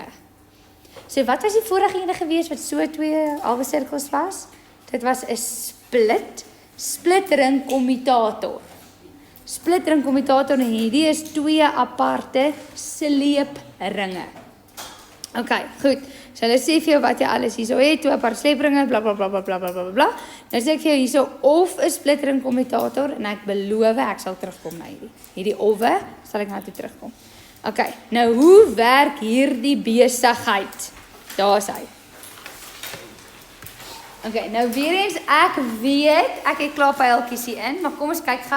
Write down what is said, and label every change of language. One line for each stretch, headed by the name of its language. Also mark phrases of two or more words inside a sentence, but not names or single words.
Afrikaans: So wat was die vorige ene gewees wat so twee halwe sirkels was? Dit was 'n splitring kommutator. Splitring kommutator en hierdie is twee aparte sleepringe. Okay, goed. So hulle sê vir jou wat jy alles hierso het, twee aparte sleepringe, bla bla bla bla bla bla bla bla. Nou sê ek vir jou hierso of 'n splitring kommutator en ek beloof ek sal terugkom na hierdie. Hierdie ofwe sal ek nou toe terugkom. Okay, nou hoe werk hierdie besigheid? Daar's hy. Okay, nou weer eens ek weet, ek het klaar pyltjies hier in, maar kom ons kyk gou.